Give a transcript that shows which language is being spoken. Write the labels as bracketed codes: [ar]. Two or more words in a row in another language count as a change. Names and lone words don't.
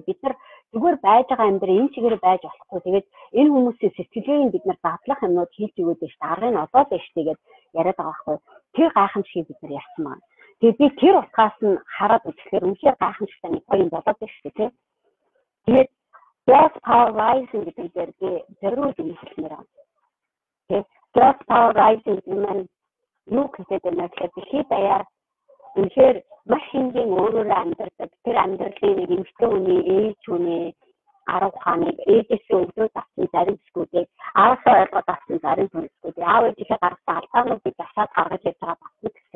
[mn] Бид нар зүгээр байж байгаа амьдрал энэ чигээр байж болохгүй. Тэгээд энэ хүмүүсийн сэтгэлгээг бид нар дадлах юмнууд хийж өгөөд байна шүү дээ. Аргыг нь олоод байна шүү дээ гэдээ яриад байгаа байхгүй. Тэр гайхамшиг бид нар ярьсан байна. Тэгээд би тэр утгаас нь хараад үзэхээр үнэхээр гайхамшигтай нэг гоё юм болоод байна шүү дээ. Тэгээд [en] girls power rising [mn] гэдэг дээр би зөвхөн хэлмээр байна. Тэгээд [en] girls power rising [mn] гэдэг нь юу гэдэг вэ гэхээр дэлхийд даяар үнэхээр маш хингийн өөрөөр амьдардаг тэр амьдралын нэг эмэгтэй хүний ээж хүний арга ухааныг ээжээс өгдөөд авсан зарим зүйлүүдийг аавсаа ойлгоод авсан зарим зүйлүүдийг аав ээжийнхээ гаргасан алдаануудыг засаад гаргаж ирж байгаа батлах гэсэн.